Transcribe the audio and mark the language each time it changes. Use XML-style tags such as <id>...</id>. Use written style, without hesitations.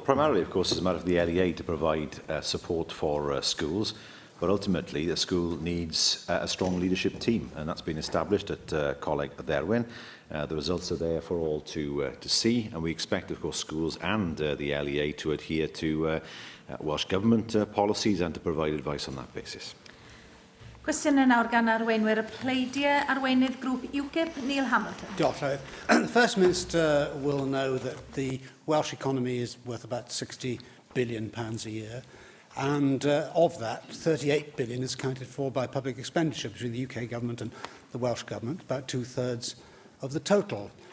<en>primarily, of course, it's a matter of the LEA to provide support for schools, but ultimately the school needs a strong leadership team, and that's been established at Coleg Erwin. The results are there for all to see, and we expect, of course, schools and the LEA to adhere to Welsh Government policies and to provide advice on that basis.</en> <cy>Cwestiwn yn nawr gan arweinwyr y pleidiau arweinydd grŵp UKIP, Neil Hamilton.</cy> <en>Diolch, the First Minister will know that the Welsh economy is worth about £60 billion a year, and of that, 38 billion is accounted for by public expenditure between the UK Government and the Welsh Government, about 2/3 of the total.</en>